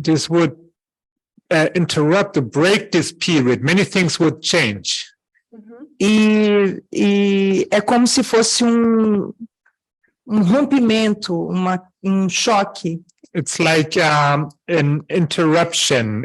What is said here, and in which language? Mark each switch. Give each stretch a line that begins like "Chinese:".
English: this would interrupt or break this period. Many things would change.
Portuguese: E é como se fosse um rompimento, um choque.
English: It's like an interruption.